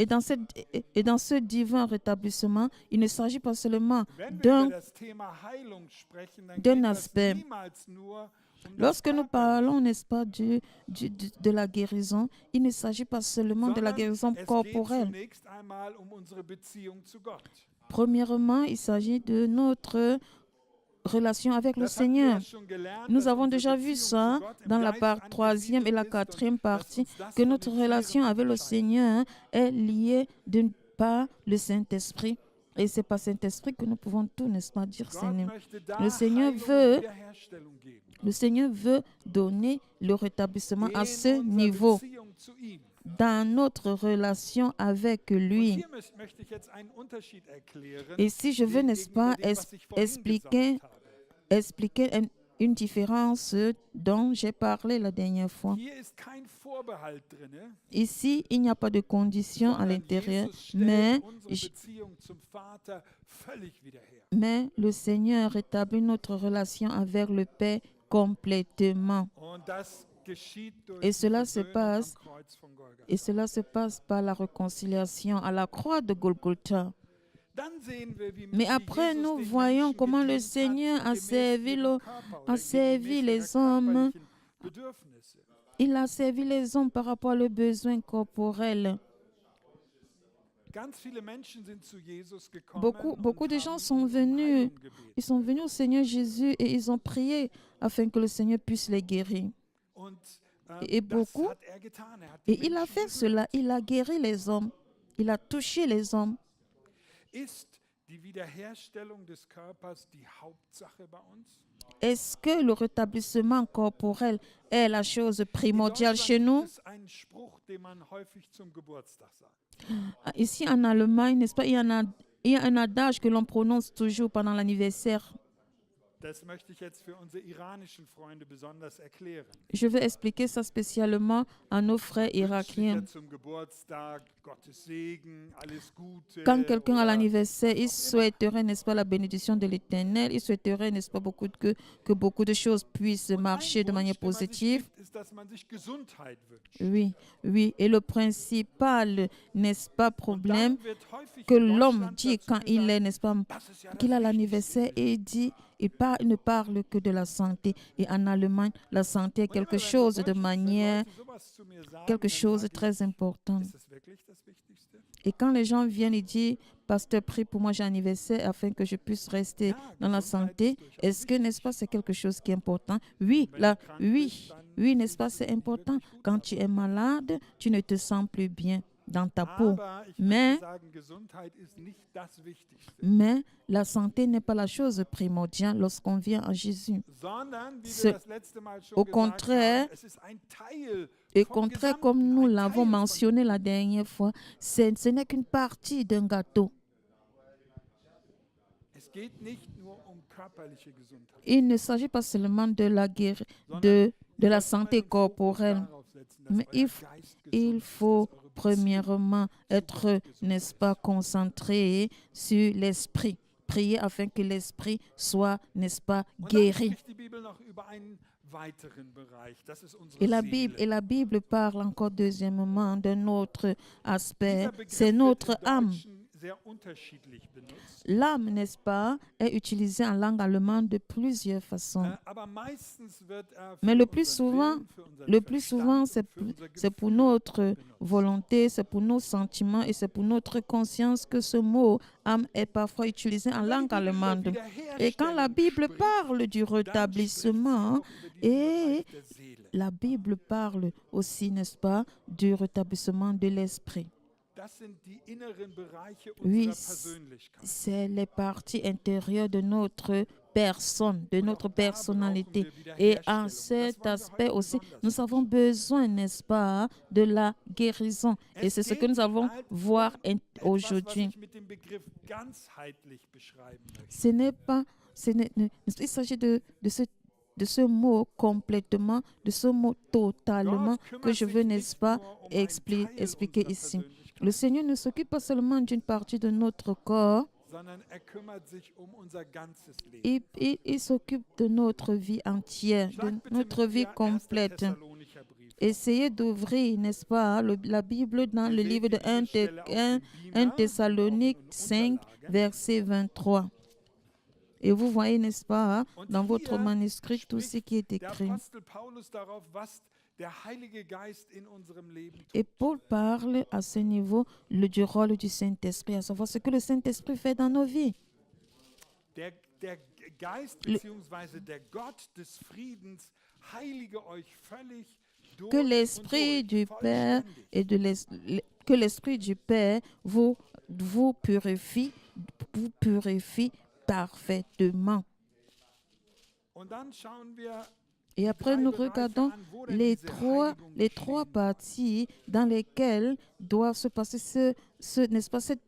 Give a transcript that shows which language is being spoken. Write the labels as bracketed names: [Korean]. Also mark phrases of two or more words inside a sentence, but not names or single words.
[French] Et dans ce divin rétablissement, il ne s'agit pas seulement [German] Wenn wir [French] d'un. [German] über das Thema Heilung sprechen, dann [French] d'un [German] geht das [French] aspect. [German] niemals nur um das [French] Lorsque nous [German] Körperliche, [French] parlons, n'est-ce pas, de la guérison, il ne s'agit pas seulement de la [German] sondern [French] guérison [German] es geht [French] corporelle. [German] zunächst einmal um unsere Beziehung zu Gott. [French] Premièrement, il s'agit de notre relation avec le [German] Das haben wir [French] Seigneur. [German] ja schon gelernt, [French] Nous [German] dass [French] avons [German] unsere [French] déjà vu [German] Beziehung [French] ça [German] zu Gott im [French] dans la [German] Geist [French] part troisième et la [German] angesiedelt ist und [French] quatrième [German] dass [French] partie, [German] uns das [French] que [German] von [French] notre [German] den Tieren [French] relation avec le [German] unterscheidet. [French] Seigneur est liée d'une part le Saint-Esprit. Et c'est par Saint-Esprit que nous pouvons tout, n'est-ce pas, dire [German] Gott [French] Seigneur. [German] möchte da [French] Le Seigneur [German] Heilung und [French] veut- [German] Wiederherstellung geben. [French] Le Seigneur veut donner le rétablissement à [German] In [French] ce [German] unserer [French] niveau, [German] Beziehung zu ihm. [French] dans notre relation avec [German] Und [French] lui. [German] hier möchte ich jetzt einen Unterschied erklären. [French] Et si je veux, n'est-ce pas, [German] gegenüber dem, was ich vorhin [French] expliquer, [German] gesagt habe. [French] expliquer une différence dont j'ai parlé la dernière fois. [German] Hier ist kein Vorbehalt drin, [French] Ici, il n'y a pas de condition à [German] sondern [French] l'intérieur, [German] Jesus stellt [French] mais, [German] unsere Beziehung zum Vater völlig wieder her. [French] mais le Seigneur rétablit notre relation avec le Père complètement. [German] Und das geschieht durch [French] Et [German] die [French] cela se [German] Versöhnung [French] passe- [German] am Kreuz von Golgatha. [French] Et cela se passe par la réconciliation à la croix de Golgotha. [German] Dann sehen wir, wie [French] Mais [German] wie [French] après, [German] Jesus [French] nous [German] den [French] voyons [German] Menschen [French] comment le [German] gedient hat, [French] Seigneur a [German] gemäß [French] servi, [German] ihrem Körper oder [French] servi [German] gemäß [French] les [German] ihrer [French] hommes. [German] körperlichen Bedürfnisse. [French] Il a servi les hommes par rapport à leurs besoins corporels. [German] Ganz viele Menschen sind zu Jesus gekommen [French] Beaucoup [German] und [French] de [German] haben [French] gens [German] ihn [French] sont [German] um [French] venus. [German] Heilung gebeten. [French] Ils sont venus au Seigneur Jésus et ils ont prié afin que le Seigneur puisse les guérir. [German] Und [French] Et [German] das [French] beaucoup- [German] hat er getan. Er hat die [French] Et il a [German] Menschen [French] fait berührt. cela, il a guéri les hommes. Il a touché les hommes. [German] Ist die Wiederherstellung des Körpers die Hauptsache bei uns? [French] Est-ce que le rétablissement corporel est la chose [German] In [French] primordiale chez [German] Deutschland [French] nous? [German] gibt es einen Spruch, den man häufig zum Geburtstag sagt. [French] Ici en Allemagne, n'est-ce pas, il y a un adage que l'on prononce toujours pendant l'anniversaire. [German] Das möchte ich jetzt für unsere iranischen Freunde besonders erklären. [French] Je vais expliquer ça spécialement à nos frères irakiens. [German] Wünscht zum Geburtstag Gottes Segen, alles Gute. [French] Quand quelqu'un a [German] oder [French] l'anniversaire, il [German] was auch immer. [French] souhaiterait, n'est-ce pas, la bénédiction de l'Éternel. Il souhaiterait, n'est-ce pas, que beaucoup de choses puissent [German] Und ein [French] marcher de manière [German] Wunsch, den man sich [French] positive. [German] gibt, ist, dass man sich Gesundheit wünscht. [French] Oui, oui. Et le principal, n'est-ce pas, [German] Und [French] problème [German] dann wird häufig [French] que [German] in [French] l'homme [German] Deutschland [French] dit [German] dazu [French] quand il est, [German] gesagt, [French] n'est-ce pas, [German] das ist ja das [French] qu'il a [German] Wichtigste [French] l'anniversaire [German] im [French] et il dit, il ne parle que de la santé. Et en Allemagne, la santé est [German] Und immer, [French] quelque [German] wenn so [French] chose de [German] solche [French] manière, [German] Leute sowas zu mir sagen, [French] quelque [German] dann [French] chose de [German] sage [French] très [German] ich, [French] important. [German] ist das wirklich das Wichtigste? [French] Et quand les gens viennent et disent, pasteur, prie pour moi, j'ai un anniversaire afin que je puisse rester [German] Ja, [French] dans la [German] Gesundheit [French] santé, [German] ist durchaus [French] est-ce que, n'est-ce pas, c'est quelque chose qui est important? Oui, [German] Wenn [French] là, [German] du krank [French] oui, [German] bist, dann [French] oui, n'est-ce [German] fühlst [French] pas, [German] du [French] c'est [German] dich nicht [French] important. [German] wirklich gut [French] Quand [German] dabei. [French] tu es malade, tu ne te sens plus bien dans ta peau. [German] Aber ich [French] Mais, [German] möchte sagen, Gesundheit ist nicht das Wichtigste, [French] mais la santé n'est pas la chose primordiale lorsqu'on vient à Jésus. [German] sondern, wie [French] Ce- [German] wir das letzte Mal schon [French] au [German] gesagt [French] contraire, [German] haben, es ist ein Teil [French] Au [German] vom [French] contraire, comme [German] Gesamten, [French] nous [German] ein [French] l'avons [German] Teil von [French] mentionné la dernière fois, ce n'est qu'une partie d'un gâteau. [German] Es geht nicht nur um körperliche Gesundheit, [French] Il ne s'agit pas seulement de la guérison, [German] sondern [French] de [German] ihr [French] la [German] sollt immer [French] santé [German] den Fokus [French] corporelle. [German] darauf setzen, dass [French] Mais [German] euer Geist gesund [French] il [German] ist, [French] faut [German] dass eure Beziehung [French] premièrement être, [German] Gott gesund [French] n'est-ce pas, [German] ist. [French] concentré sur l'esprit. Prier afin que l'esprit soit, n'est-ce pas, [German] Und dann [French] guéri. [German] spricht die Bibel noch über einen weiteren Bereich, das ist unsere [French] Et [German] Seele. [French] la Bible parle encore deuxièmement d'un autre aspect, [German] Dieser [French] c'est [German] Begriff [French] notre [German] wird im [French] âme. [German] Deutschen sehr unterschiedlich benutzt. [French] L'âme, n'est-ce pas, est utilisée en langue allemande de plusieurs façons. [German] Aber meistens wird er [French] Mais [German] für [French] le plus [German] unseren [French] souvent, [German] Willen, für unseren [French] Le plus souvent, [German] Verstand und für unser [French] c'est pour [German] Gefühl [French] notre [German] benutzt. [French] volonté, c'est pour nos sentiments et c'est pour notre conscience que ce mot âme est parfois utilisé en [German] Und wenn die [French] langue [German] Bibel über [French] allemande. Et quand la [German] Wiederherstellung [French] Bible [German] spricht, [French] parle du [German] dann spricht sie [French] rétablissement, [German] auch über diesen [French] et [German] Bereich der Seele. [French] la Bible parle aussi, n'est-ce pas, du rétablissement de l'esprit. [German] Das sind die inneren Bereiche [French] Oui, [German] unserer Persönlichkeit. [French] c'est les parties intérieures de notre personne, de [German] Und [French] notre [German] auch da [French] personnalité. [German] brauchen wir [French] Et [German] Wiederherstellung. [French] en [German] Das [French] cet [German] wollen wir [French] aspect [German] heute [French] aussi, [German] besonders [French] nous avons besoin, n'est-ce pas, de la guérison. Et [German] Es [French] c'est ce que [German] geht [French] nous allons [German] halt [French] voir [German] um etwas, was [French] aujourd'hui. [German] ich mit dem Begriff ganzheitlich beschreiben möchte. [French] Ce n'est pas, il s'agit de ce mot complètement, de ce mot totalement [German] Gott [French] que [German] kümmert [French] je [German] sich [French] veux, [German] nicht [French] n'est-ce pas, [German] nur um einen Teil [French] expliquer [German] unserer [French] ici. [German] Persönlichkeit, [French] Le Seigneur ne s'occupe pas seulement d'une partie de notre corps, [German] sondern kümmert sich um unser ganzes Leben. [French] il s'occupe de notre vie entière, de [German] Schlag bitte [French] notre [German] mit [French] vie [German] mir 1. [French] complète. [German] Thessalonicher Brief. [French] Essayez d'ouvrir, n'est-ce pas, la Bible dans le [German] Ihr [French] livre [German] seht [French] de [German] diese Stelle auf dem [French] 1 [German] Beamer [French] Thessalonique [German] und auch in [French] 5, [German] Unterlagen. [French] verset 23. Et vous voyez, n'est-ce pas, [German] Und [French] dans votre [German] hier [French] manuscrit tout ce [German] spricht [French] qui est [German] Der [French] écrit. [German] Apostel Paulus darauf, was der Heilige Geist in unserem Leben tut. [French] Et Paul parle à ce niveau du rôle du Saint-Esprit, à savoir ce que le Saint-Esprit fait dans nos vies. [German] Der Geist [French] Le- [German] bzw. der Gott des Friedens heilige euch völlig durch [French] Que [German] und [French] l'Esprit [German] durch, [French] du Père [German] vollständig. [French] et que l'Esprit du Père vous purifie parfaitement. [German] Und dann schauen wir [French] Et après, [German] drei [French] nous [German] Bereiche [French] regardons [German] an, wo denn [French] les [German] diese [French] trois [German] Heiligung [French] parties dans lesquelles doit se passer n'est-ce pas, cette